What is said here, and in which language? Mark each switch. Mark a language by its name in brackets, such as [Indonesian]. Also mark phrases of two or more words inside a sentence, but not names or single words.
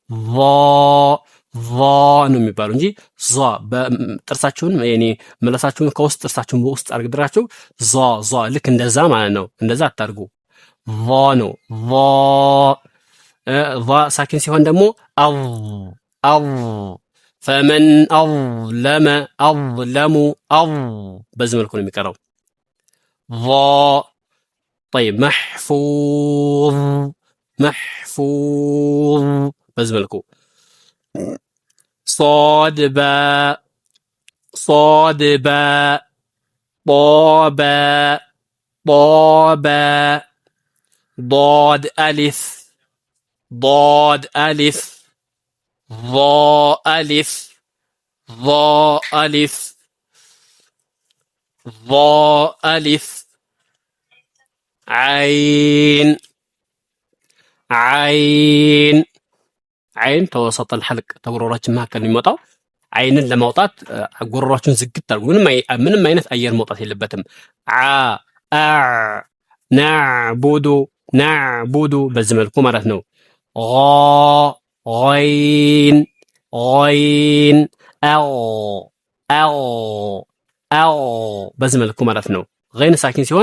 [Amharic] ቫ ነው የሚባለው እንጂ ዟ በጥርሳችሁን ያኔ ምላሳችሁን ከውስጥ ጥርሳችሁን በውስጥ አድርጋችሁ ዟ ልክ እንደዛ ማለት ነው። እንደዛ አታርጉ። ቫ ነው። ቫ ሳኪን ሲሆን ደግሞ አው ፈመን አظለሙ በዚህ መልኩ ነው የሚቀረው። [Arabic] طيب محفوظ [Amharic] በዚህ መልኩ። [Arabic] صاد باء طابا ضاد ألف ظا ألف [Amharic] عين ተወሰጠ الحلق ተጉሮራችን መካከል የሚወጣው አይንን ለማውጣት ጉሮሯችሁን ዝግት አድርጉ። ምንም አይነት አየር መውጣት የለበትም። ናዕቡዱ በዚህ መልኩ ማለት ነው። ይን በዚህ መልኩ ማለት ነው። ገይን ሳኪን ሲሆን